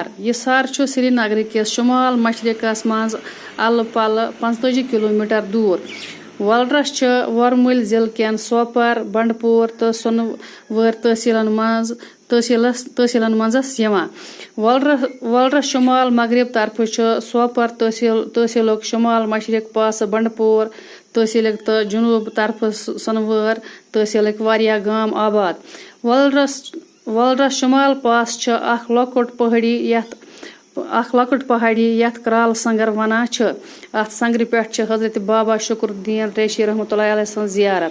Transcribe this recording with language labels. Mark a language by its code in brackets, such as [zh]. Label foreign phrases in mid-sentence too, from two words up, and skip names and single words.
[ks] یہ سر سری نگر کس شمال مشرقس مز الہ پلہ 45 کلومیٹر دور. ولرس ورمل ضلع کین سوپر بنڈپور تو سونور تحصیلن مزس یوان. ولرس شمال مغرب طرف سوپر تحصیلک شمال مشرق پاس بنڈپور تحصیلک تو جنوب طرف سونور تحصیلک واریاہ گام آباد. ولرس شمال پاس اخ لۄکٕٹ پہاڑی یتھ کرال سنگر ونان چھ. اتھ سنگرٕ پٮ۪ٹھ حضرت بابا شکر الدین ریشی رحمۃ اللہ علیہ سن زیارت.